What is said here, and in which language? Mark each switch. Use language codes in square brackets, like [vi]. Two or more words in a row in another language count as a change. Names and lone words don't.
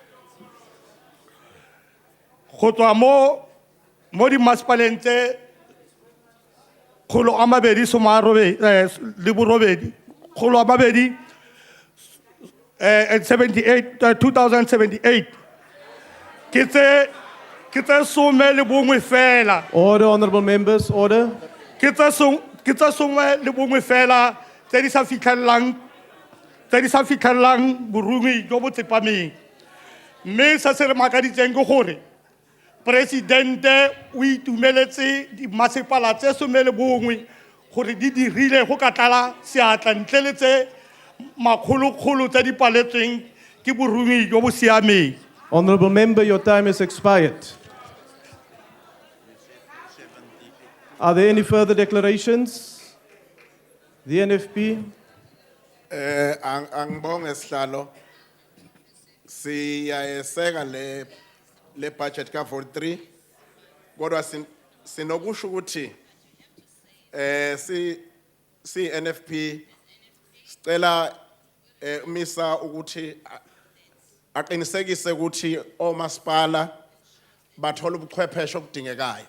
[tn] Go tswa mo di-masepaleng tse 2078 ke tse some le bongwe fela. [en] Order, honorable members, order. [tn] Ke tse some le bongwe fela tse di sa fitlhellang boruni jo bo tsepameng. Mme se se re makaditseng ke gore Presidente o itumeletse dimasepala tse some le bongwe gore di dirile go ka tlala seatla ntle le tse makgolokgolo tse di paletsweng ke boruni jo bo siameng. [en] Honorable member, your time has expired. Are there any further declarations? The NFP. [zu] Angibonge sihlalo. Siyayeseka le budget ka 43. Kodwa sinokusho ukuthi si NFP sicela umisa ukuthi aqinisekise ukuthi omasipala bathola ubuchwepheshe obudingekayo.